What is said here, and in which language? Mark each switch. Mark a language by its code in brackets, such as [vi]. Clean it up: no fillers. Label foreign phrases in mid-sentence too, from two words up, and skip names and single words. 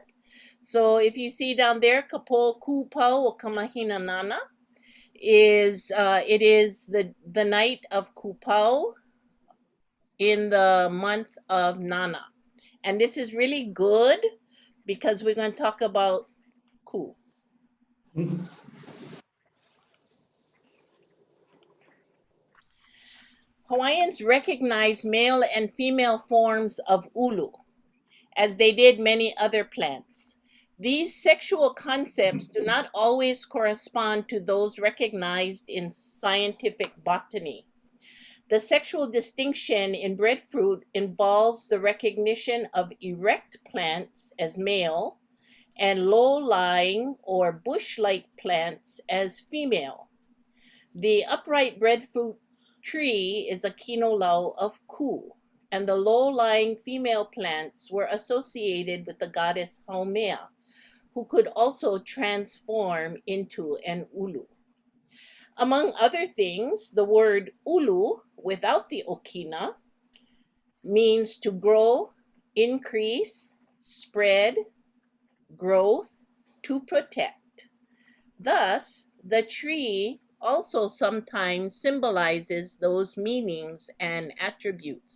[en] So if you see down there, [haw] Kapo Kupau o Kamahina Nana, [en] it is the night of Kupau in the month of Nana. And this is really good because we're going to talk about ku. Hawaiians recognize male and female forms of ʻulu, as they did many other plants. These sexual concepts do not always correspond to those recognized in scientific botany. The sexual distinction in breadfruit involves the recognition of erect plants as male and low-lying or bush-like plants as female. The upright breadfruit tree is a kinolau of ku, and the low-lying female plants were associated with the goddess Haumea, who could also transform into an ʻulu. Among other things, the word ʻulu, without the okina, means to grow, increase, spread, growth, to protect. Thus, the tree also sometimes symbolizes those meanings and attributes.